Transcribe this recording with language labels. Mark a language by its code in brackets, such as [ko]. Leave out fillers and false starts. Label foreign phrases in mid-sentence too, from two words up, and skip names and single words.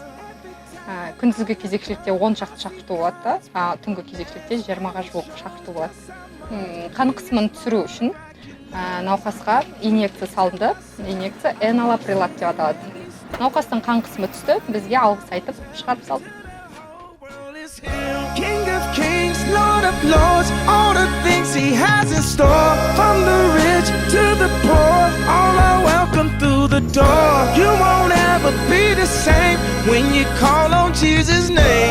[kk] Күндізгі кезекшілікте 10 шақты шақырту болады, түнгі кезекшілікте 20-ға жуық шақырту болады. Қан қысымын түсіру үшін науқасқа инъекция салынды. Инъекция энолаприлат деп аталады. Науқастың қан қысымы түсті, бізге алғыс айтып шығарып салды. [en] King of kings, Lord of lords, all the things he has in store. From the rich to the poor, all are welcome through the door. You won't ever be the same when you call on Jesus' name.